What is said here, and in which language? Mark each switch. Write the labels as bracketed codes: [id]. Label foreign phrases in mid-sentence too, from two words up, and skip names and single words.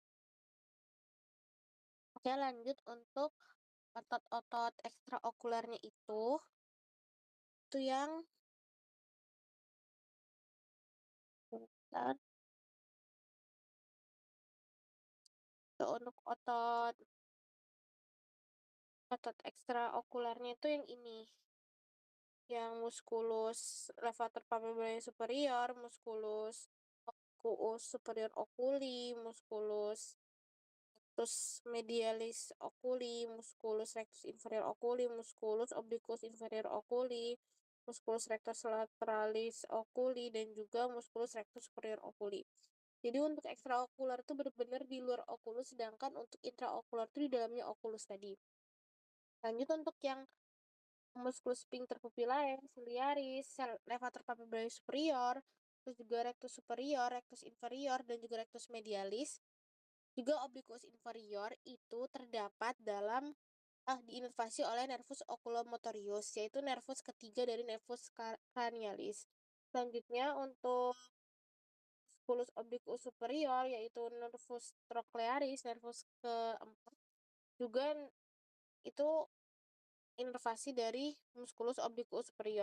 [id] Oke, lanjut untuk otot-otot ekstraokularnya itu yang bentar, untuk otot ekstraokularnya itu yang ini, yang [la] musculus levator papilla superior, musculus ocuus superior oculi, musculus rectus medialis oculi, musculus rectus inferior oculi, musculus obliquus inferior oculi, musculus rectus lateralis oculi, [id] dan juga [la] musculus rectus superior oculi. [id] Jadi untuk ekstraokular itu benar-benar di luar okulus, sedangkan untuk intraokular itu di dalamnya okulus tadi. Lanjut untuk yang [la] musculus sphincter pupillae, ciliaris, levator papillae superior, [id] terus juga [la] rectus superior, rectus inferior, [id] dan juga [la] rectus medialis, [id] juga [la] obliquus inferior [id] itu terdapat dalam diinervasi oleh [la] nervus oculomotorius, [id] yaitu nervus ketiga dari [la] nervus cranialis. [id] Selanjutnya untuk [la] musculus obliquus superior, [id] yaitu [la] nervus trochlearis, [id] nervus keempat, juga itu inervasi dari [la] musculus obliquus superior.